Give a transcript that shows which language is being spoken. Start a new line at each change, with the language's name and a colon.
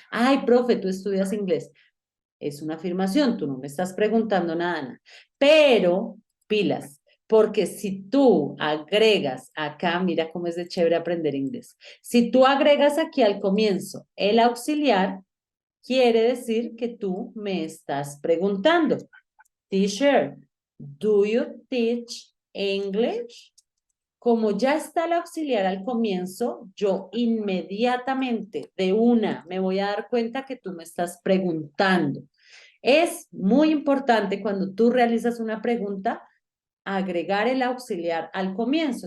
Spanish: Ay, profe, tú estudias inglés. Es una afirmación, tú no me estás preguntando nada. Pero, pilas, porque si tú agregas acá, mira cómo es de chévere aprender inglés. Si tú agregas aquí al comienzo el auxiliar, quiere decir que tú me estás preguntando.
English: Teacher, do you teach English?
Spanish: Como ya está el auxiliar al comienzo, yo inmediatamente, de una, me voy a dar cuenta que tú me estás preguntando. Es muy importante cuando tú realizas una pregunta, agregar el auxiliar al comienzo.